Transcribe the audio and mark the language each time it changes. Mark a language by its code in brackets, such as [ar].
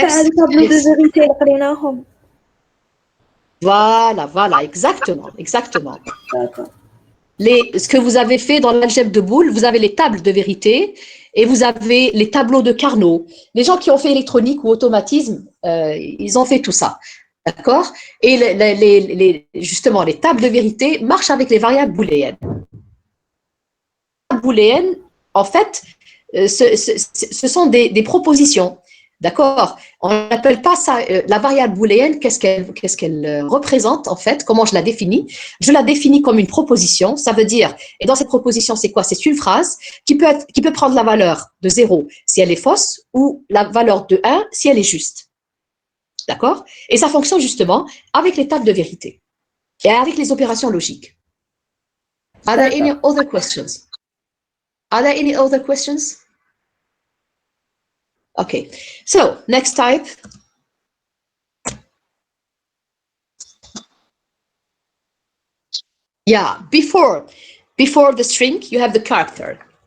[ar] تاع الطابلو دو فيريتي اللي قريناهم [fr] Voilà, exactement, exactement. D'accord. Ce que vous avez fait dans l'algèbre de Boole, vous avez les tables de vérité et vous avez les tableaux de Carnot. Les gens qui ont fait électronique ou automatisme, ils ont fait tout ça. D'accord? Et justement, les tables de vérité marchent avec les variables booléennes. Les variables booléennes, en fait, ce sont des propositions. D'accord? On n'appelle pas ça la variable booléenne. Qu'est-ce qu'elle représente en fait? Comment je la définis? Je la définis comme une proposition. Ça veut dire, et dans cette proposition, c'est quoi? C'est une phrase qui peut prendre la valeur de 0 si elle est fausse ou la valeur de 1 si elle est juste. D'accord? Et ça fonctionne justement avec les tables de vérité et avec les opérations logiques. [en] Are there any other questions? Are there any other questions? Okay, so next type. Yeah, before the string, you have the character.